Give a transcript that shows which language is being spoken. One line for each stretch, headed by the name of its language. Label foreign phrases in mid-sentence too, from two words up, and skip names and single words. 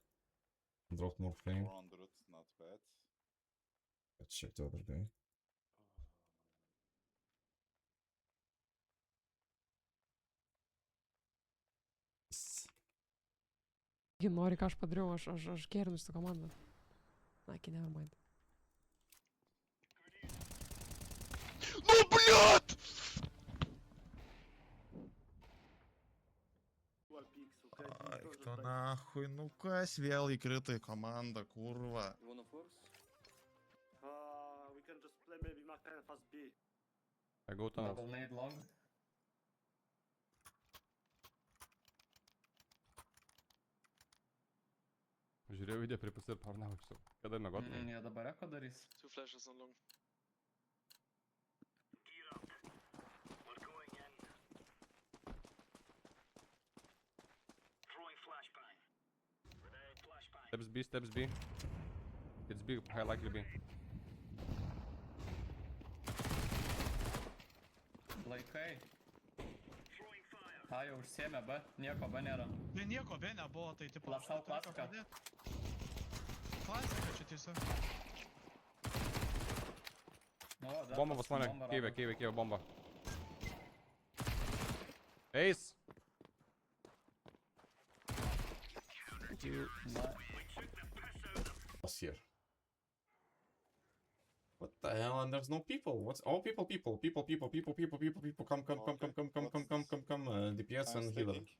English: Dropped more flame. 400, not bad. Let's check the other day.
Lithuanian: Ji nori, ką aš padariau, aš gerinus tą komandą.
English: Okay, never mind.
Russian: Ну, блядь!
Lithuanian: Ai, tu nahui, nu kas vėl įkrito į komandą, kurva.
English: We can just play maybe Makan fast B. I go tunnels. Double nade long.
Lithuanian: Žiūrėjau video prie pusę ir parnaučiau. Kada mėgot? Jie dabar eko darys.
English: Two flashes on long. Steps B, steps B. It's B, high likely B.
Lithuanian: Laikai. A jau užsiemė B, nieko B nėra. Tai nieko be nebuvo, tai tipo... Lasau klasiką. Klasika čia tiesiog. Bomba pas mane, keivė, bomba.
English: Ace! What's here? What the hell? And there's no people. What's all people? People. Come. DPS and healer.